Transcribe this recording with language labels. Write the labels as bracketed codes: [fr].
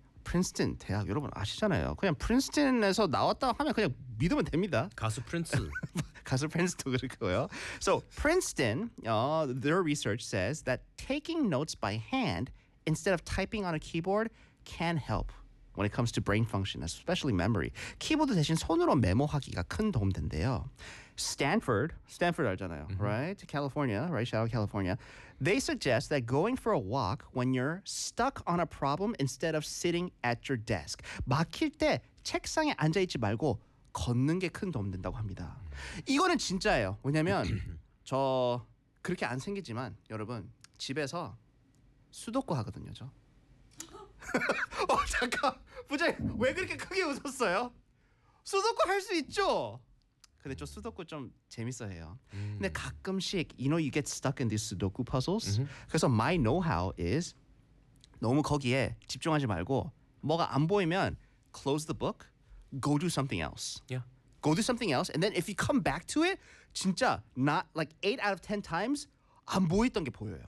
[ko] 프린스턴 대학 여러분 아시잖아요. 그냥 프린스턴에서 나왔다고 하면 그냥 믿으면 됩니다. 가수 프린스. 가수 프린스도 그렇고요. [en] So, Princeton, their research says that taking notes by hand instead of typing on a keyboard can help when it comes to brain function, especially memory. [ko] 키보드 대신 손으로 메모하기가 큰 도움 된대요. [en] Stanford [ko] 알잖아요. [en] Mm-hmm. Right? California, right? Shout out California. They suggest that going for a walk when you're stuck on a problem instead of sitting at your desk. [ko] 막힐 때 책상에 앉아 있지 말고 걷는 게 큰 도움 된다고 합니다. 이거는 진짜예요. 왜냐면 저 그렇게 안 생기지만 여러분 집에서 수도꼬 하거든요, 저. 잠깐. 부장님, 왜 그렇게 크게 웃었어요? 수도꼬 할 수 있죠. 근데 저 수도꼬 좀 재밌어해요. 근데 가끔씩 [en] you know you get stuck in these sudoku puzzles. [ko] 그래서 [en] my know-how is [ko] 너무 거기에 집중하지 말고 뭐가 안 보이면 [en] close the book, go do something else. Yeah. Go do something else and then if you come back to it, 진짜 not like 8 out of 10 times [ko] 안 보였던 게 보여요.